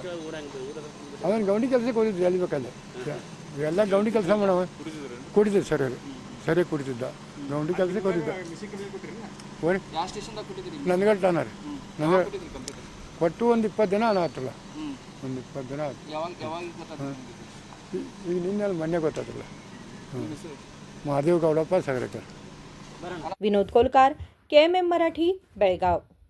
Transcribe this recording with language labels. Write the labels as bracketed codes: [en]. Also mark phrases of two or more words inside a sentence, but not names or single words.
[kn] ಅವನು ಗೌಂಡಿ ಕೆಲಸಕ್ಕೆ ಹೋಗಿದ್ದು ಎಲ್ಲಿ ಬೇಕಲ್ಲಿ, ಎಲ್ಲ ಗೌಂಡಿ ಕೆಲಸ ಮಾಡವ ಕುಡಿತಿದ್ದ ಸರ್, ಸರಿ ಕುಡಿತಿದ್ದ, ಗೌಂಡಿ ಕೆಲಸಕ್ಕೆ ಹೋಗಿದ್ದ। ಓರಿ ನಂದಗಡ್ ಠಾಣ ರೀ, ನಂದಗಡ್ ಕೊಟ್ಟು ಒಂದು 20 ದಿನ ಆತಲ್ಲ, ಒಂದು 20 ದಿನ ಆಯ್ತು। ಈಗ ನಿನ್ನೆ ಮೊನ್ನೆ ಗೊತ್ತಾಗಲ್ಲ। महादेव गौडप्पा सगळेकर। विनोद कोलकार, KMM मराठी, बेळगाव।